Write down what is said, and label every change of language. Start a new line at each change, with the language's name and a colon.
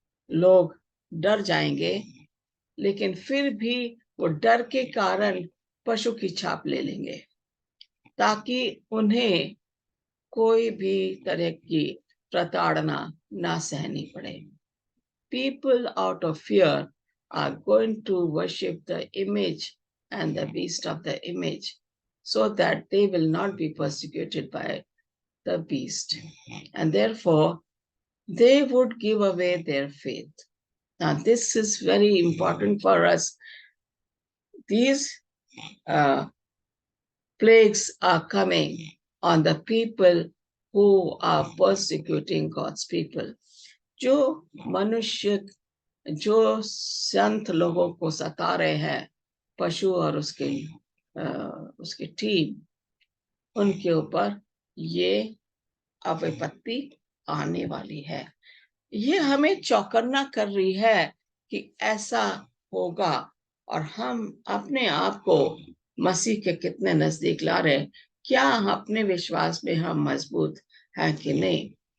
Hindi: लोग डर जाएंगे, लेकिन फिर भी वो डर के कारण पशु की छाप ले लेंगे ताकि उन्हें कोई भी तरह की प्रताड़ना ना सहनी पड़े।
English: People out of fear are going to worship the image and the beast of the image, so that they will not be persecuted by the beast, and therefore they would give away their faith. Now, this is very important for us. These plagues are coming on the people who are persecuting God's people.
Hindi: जो मनुष्य, जो संत लोगों को सता रहे हैं, पशु और उसकी टीम, उनके ऊपर ये विपत्ति आने वाली है। ये हमें चौकन्ना कर रही है कि ऐसा होगा, और हम अपने आप को मसीह के कितने नजदीक ला रहे हैं, क्या अपने विश्वास में हम मजबूत हैं कि नहीं।